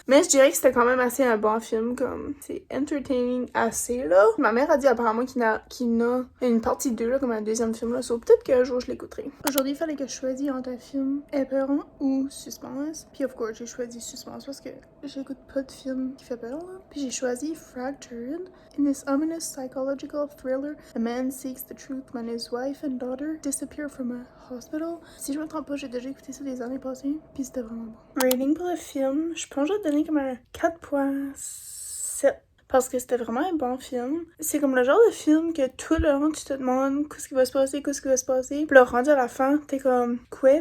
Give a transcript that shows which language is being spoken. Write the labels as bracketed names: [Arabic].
[French] Mais je dirais que c'était quand même assez un bon film, comme c'est entertaining assez là. Ma mère a dit apparemment qu'il y a une partie 2 là, comme un deuxième film là, so peut-être qu'un jour je l'écouterai. Aujourd'hui, il fallait que je choisisse entre un film épeurant ou suspense. Puis [English] of course, [French] j'ai choisi suspense parce que j'écoute pas de film qui fait peur là. Puis j'ai choisi Fractured. [English] In this ominous psychological thriller, a man seeks the truth when his wife and daughter disappear from a hospital. [French] Si je me trompe pas, j'ai déjà écouté ça les années passées, puis c'était vraiment bon. Rating pour le film, je pense que je vais donner comme un 4.7. Parce que c'était vraiment un bon film. C'est comme le genre de film que tout le long tu te demandes qu'est-ce qui va se passer, qu'est-ce qui va se passer. Puis là, rendu à la fin, t'es comme quoi?